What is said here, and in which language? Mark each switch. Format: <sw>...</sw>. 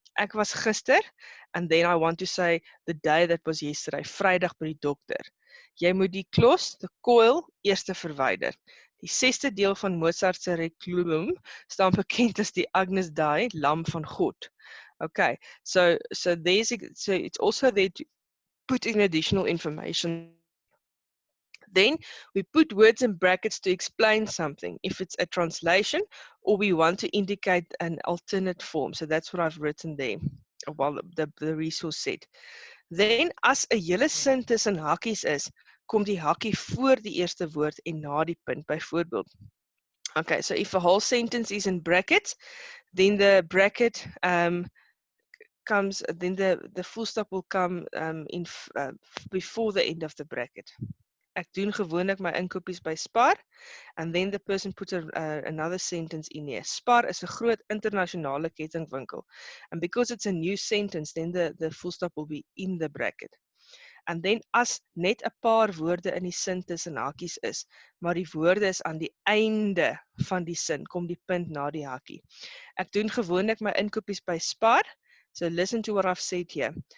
<af>Ek was gister,</af> <en>and then I want to say the day that was yesterday,</en> <af>Vrydag by die dokter. Jy moet die klos,</af> <en>the coil,</en> <af>eers verwyder. Die 6ste deel van Mozart se Requiem staan bekend as die Agnus Dei, Lam van God.</af> <en>Okay, so it's also there to put in additional information. Then we put words in brackets to explain something, if it's a translation or we want to indicate an alternate form. So that's what I've written there, while the resource said.</en> <af>Then, as 'n hele sin tussen hakies is, kom die hakie voor die eerste woord en na die punt, byvoorbeeld.</af> <en>Okay, so if a whole sentence is in brackets, then the bracket comes, then the full stop will come before the end of the bracket.</en> <af>Ek doen gewoonlik my inkopies by Spar,</af> <en>and then the person puts another sentence in here.</en> <af>Spar is 'n groot internasionale kettingwinkel,</af> <en>and because it's a new sentence, then the full stop will be in the bracket. And then</en> <af>as net 'n paar woorde in die sin tussen hakies is, maar die woorde is aan die einde van die sin, kom die punt na die hakie. Ek doen gewoonlik my inkopies by Spar,</af> <en>so listen to what I've said here.</en>